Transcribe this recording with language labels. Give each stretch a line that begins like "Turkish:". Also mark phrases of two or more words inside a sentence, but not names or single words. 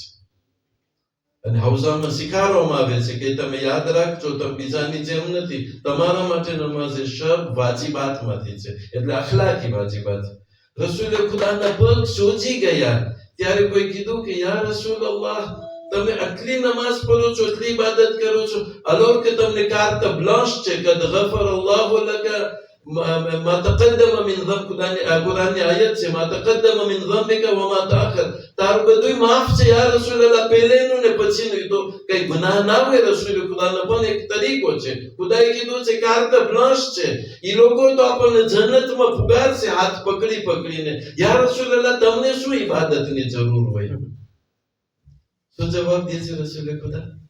Gujarati: અને હૌઝામાં શીખવાડવામાં આવે છે કે તમે યાદ રાખજો, તમે બીજાની જેમ નથી, તમારા માટે નમાઝે શબ વાજિબાતમાંથી છે, એટલે અખલાકી વાજિબાત. રસૂલે ખુદાના પગ સોજી ગયા ત્યારે કોઈ કીધું કે
Arabic: يا رسول الله,
Gujarati: તમે આટલી નમાઝ પઢો છો, આટલી ઇબાદત કરો છો, અલોર કે તમને
French: carte blanche
Gujarati: છે,
Arabic: قد غفر الله لك ما تقدم من ذنب
Gujarati: કુરાનની આયત છે
Arabic: ما تقدم من ذنبك وما تأخر
Gujarati: તારું બધું માફ છે
Arabic: يا رسول الله
Gujarati: પહેલેનું ને પછીનું તો કઈ ગુનાહ ના હોય રસૂલ ખુદાનો પણ એક તરીકો છે ખુદાએ કીધું છે
French: carte blanche
Gujarati: છે ઈ લોકો તો આપણને જન્નતમાં પુગારશે હાથ પકડી પકડીને
Arabic: يا رسول الله
Gujarati: તમને શું ઇબાદતની જરૂર હોય શું જવાબ દે છે રસૂલ ખુદા